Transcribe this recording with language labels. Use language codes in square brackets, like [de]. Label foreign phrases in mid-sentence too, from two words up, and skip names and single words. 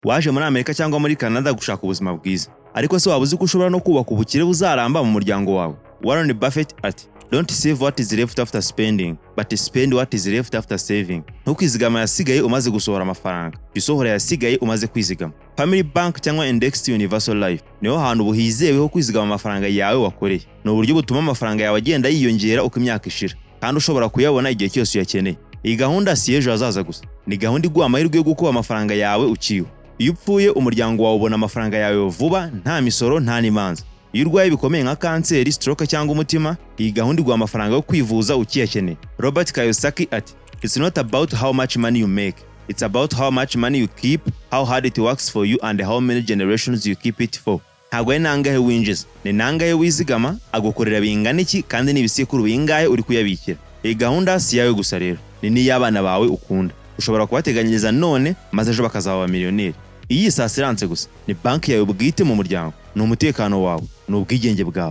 [rw] waje muri Amerika cyangwa muri Canada gushaka ubuzima bwiza, ariko se waba uzi ko ushobora no kubaka ubukire buzaramba mu muryango wawe? Warren Buffett ati [en] don't save what is left after spending, but spend what is left after saving. [rw] Ntukizigama yasigaye umaze gusohora amafaranga, bisohora yasigaye umaze kwizigama. Family Bank cyangwa Indexed Universal Life niho hantu buhizeweho kwizigama amafaranga yawe wakoreye. Ni uburyo butuma amafaranga yawe agenda yiyongera uko imyaka ishira, kandi ushobora kuyabona igihe cyose uyakeneye. Iyi gahunda si ejo hazaza gusa, ni gahunda iguha amahirwe yo gukuba amafaranga yawe ukiriho. Iyo upfuye umuryango wawe ubona amafaranga yawe vuba, nta misoro nta n'imanza. Iyo urwaye bikomeye nka kanseri, stroke cyangwa umutima, iyi gahunda iguha amafaranga yo kwivuza ukiyakeneye. Robert Kiyosaki ati [en] it's not about how much money you make, it's about how much money you keep, how hard it works for you and how many generations you keep it for. [rw] Ntabwo ari nangahe winjiza, ni nangahe wizigama, agukorera bingana iki kandi n'ibisekuru bingahe uri kuyabikira. Iyi gahunda si yawe gusa rero, ni n'iy'abana bawe ukunda. Ushobora kubateganyiriza none maze ejo bakazaba miliyoneri. Iyi si assurance gusa, ni banki yawe bwite mu muryango, ni umutekano wawe, ni ubwigenge bwawe.